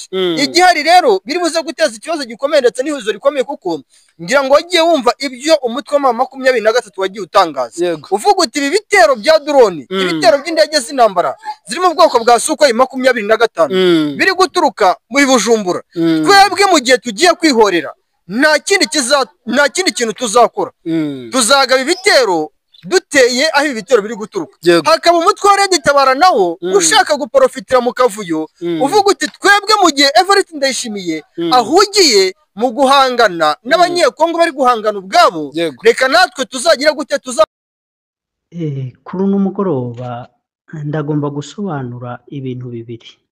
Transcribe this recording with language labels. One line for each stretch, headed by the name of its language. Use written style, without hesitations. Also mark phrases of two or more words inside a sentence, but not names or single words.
Kinyarwanda: Igihari rero biri buze guteza ikibazo gikomeye ndetse n'ihurizo rikomeye, kuko ngira ngo wagiye wumva ibyo umutwe wa 23 wagiye utangaza uvuga uti ibi bitero bya drone, ibitero by'indege z'intambara ziri mu bwoko bwa Sukhoi 25 biri guturuka muri Bujumbura, twebwe mu gihe tugiye kwihorera nta kindi kintu tuzakora, tuzagaba ibitero duteye aho ibitero biri guturuka. Hakaba umutwe wa Red Tabara nawo ushaka guprofitira mu kavuyo, uvuga uti twebwe mu gihe Evariste Ndayishimiye ahugiye mu guhangana n'abanyekongo bari guhangana ubwabo, reka natwe tuzagira gute kuri uno mugoroba ndagomba gusobanura ibintu bibiri.